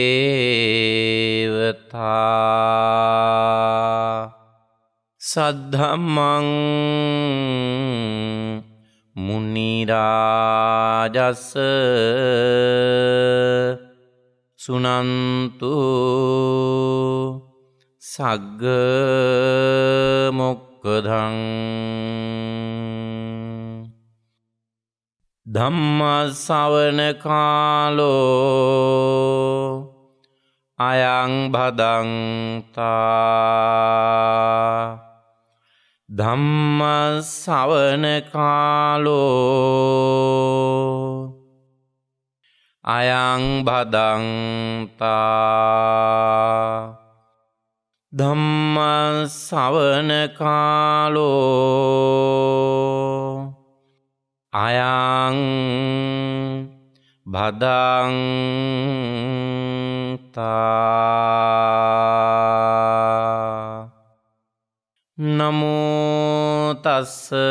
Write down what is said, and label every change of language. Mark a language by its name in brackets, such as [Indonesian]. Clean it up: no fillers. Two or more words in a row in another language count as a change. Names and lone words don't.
[Pali] देवता सद्धम्मं मुनिराजस् सुनन्तु सग्ग मोक्खदं धम्म ශ්‍රවණ කාලෝ අයං භදංතා ධම්ම ශ්‍රවණ කාලෝ අයං භදංතා ධම්ම ශ්‍රවණ කාලෝ අයං භදංතා නමෝ තස්ස